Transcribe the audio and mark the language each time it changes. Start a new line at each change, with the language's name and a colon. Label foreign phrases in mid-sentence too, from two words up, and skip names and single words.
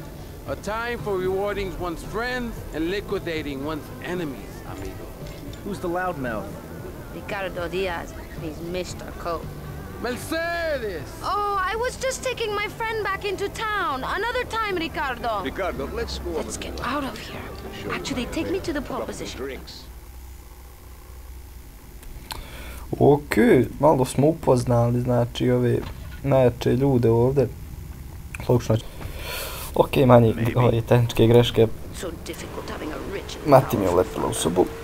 English: A time for rewarding one's friends and liquidating one's enemies, amigo. Who's the loudmouth? Ricardo Diaz. He's Mr. Coke. Mercedes! Oh, I was just taking my friend back into town. Another time, Ricardo. Ricardo, let's go. Let's get out of here. Actually, take me to the pole position.
Serbian: Ok, malo smo upoznali, znači, ove najjače ljude ovdje. Logično. Ok, manji ove tehničke greške. Mati mi je uletila u sobu.